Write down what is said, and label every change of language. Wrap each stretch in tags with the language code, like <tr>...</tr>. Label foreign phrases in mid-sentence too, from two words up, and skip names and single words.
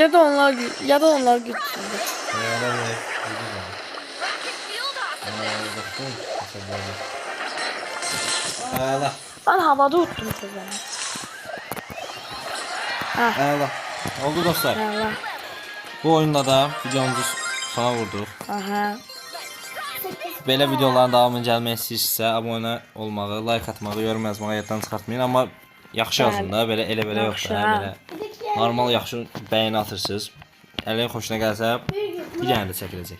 <tr>Ya da onlar gitsin. Yalan ne?</tr> <en>Field off.</en> <tr>Allah. Ben havada uttum kızım. Allah. Oldu dostlar. Allah.</tr> <az>Bu oyunda da videomuzu sona vurduq. Aha. Belə videoların davamını gəlmək istəyirsinizsə, abunə olmağı, like atmağı, yorum yazmağı yaddan çıxartmayın. Amma yaxşı yazın da, belə elə-belə yox Yaxşı, da, hə. belə normal yaxşı bəyəni atırsınız. Əliyin xoşuna gəlsə, bir dənə də çəkiləcək.</az>